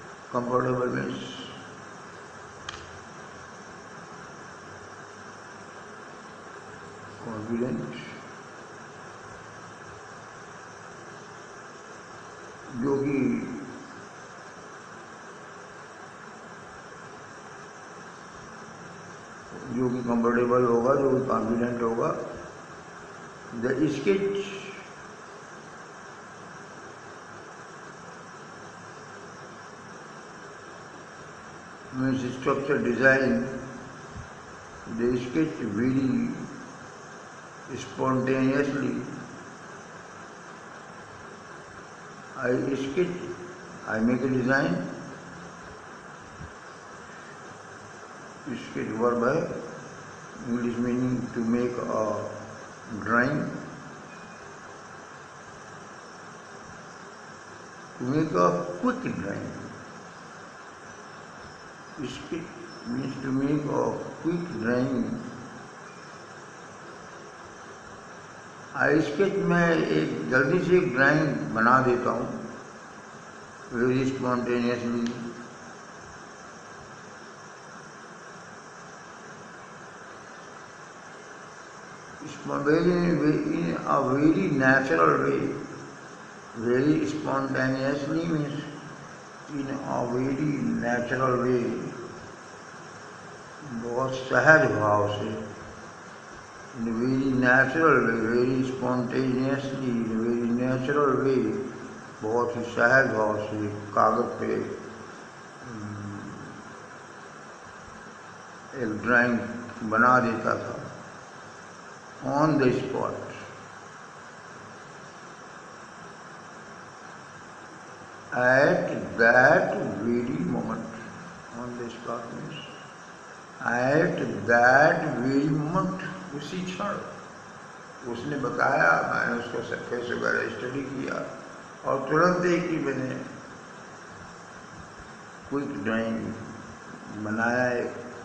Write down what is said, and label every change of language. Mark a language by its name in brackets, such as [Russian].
[English] Comfortable means confident, [Hindi] जो कि comfortable होगा, जो कि कॉन्फिडेंट होगा। [English] The sketch means structure design. The sketch very spontaneously. I sketch, I make a design. Sketch verb है, English meaning to make a drawing. To make a quick drawing. Sketch means to make a quick drawing. I sketch [Hindi] में एक जल्दी से एक drawing बना देता हूँ, [English] Very spontaneously. in a very natural way. Very spontaneously means in a very natural way, [Hindi] बहुत सहज भाव से, [English] in a very natural way, very spontaneously, in a very natural way, [Hindi] बहुत ही सहज भाव से कागज पे एक ड्राइंग बना देता था, [English] on the spot. At that very moment, [Hindi] on the spot means at that very moment, उसी क्षण उसने बताया, मैंने उसका सरफेस वगैरह स्टडी किया और तुरंत एक ही मैंने क्विक ड्राइंग बनाया एक।